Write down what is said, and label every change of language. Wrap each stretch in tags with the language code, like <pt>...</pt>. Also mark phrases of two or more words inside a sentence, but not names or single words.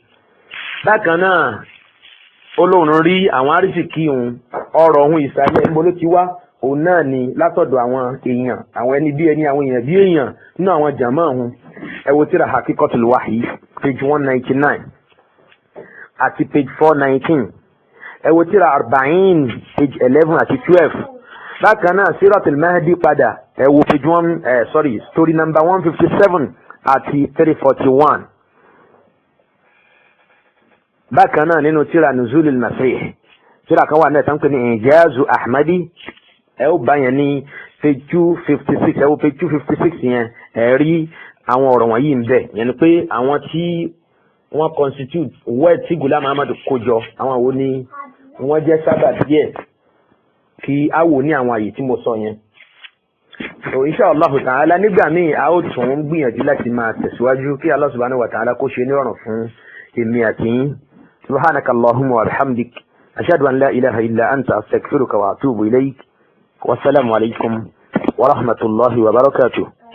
<yo>bákan náà olóhùn rí àwọn arísìkí òun ọ̀rọ̀ òun ìsàlẹ̀ níbo ló ti wá òun náà ni látọ̀dọ̀ àwọn èèyàn àwọn ẹni bí ẹni àwọn èèyàn bí èèyàn nínú àwọn jàmá òun ẹ wo tírà Haqiqatul Wahyi page 199 àti page 419 ẹ wo tírà Arba'in page 11 àti 12. bákan náà Siratul Mahdi padà ẹ wo</yo> <en>page story number</en> <yo>157 àti 341. bákan náà nínú tírà Nuzulul Masih tírà kan wà náà tán pé ní Ijazu Ahmadi ẹ ó bá yẹn ní page 256 ẹ wo page 256 yẹn ẹ rí àwọn ọ̀rọ̀ wọ̀nyí ń bẹ yẹn ni pé àwọn tí wọ́n constitute wẹ́ẹ̀ tí Ghulam Ahmad kójọ àwọn wo ni wọ́n jẹ́ sábà díẹ̀ kí á wò ní àwọn àyè tí mo sọ yẹn. so</yo> <ar>إن شاء الله تعالى</ar> <yo>nígbà míì a ó tún gbìyànjú láti máa tẹ̀síwájú kí</yo> <ar>الله سبحانه وتعالى</ar> <yo>kó ṣe ní ọ̀ràn fún èmi àti yín.</yo> <ar>سبحانك اللهم وبحمدك أشهد أن لا إله إلا أنت أستغفرك وأتوب إليك. والسلام عليكم ورحمة الله وبركاته.</ar>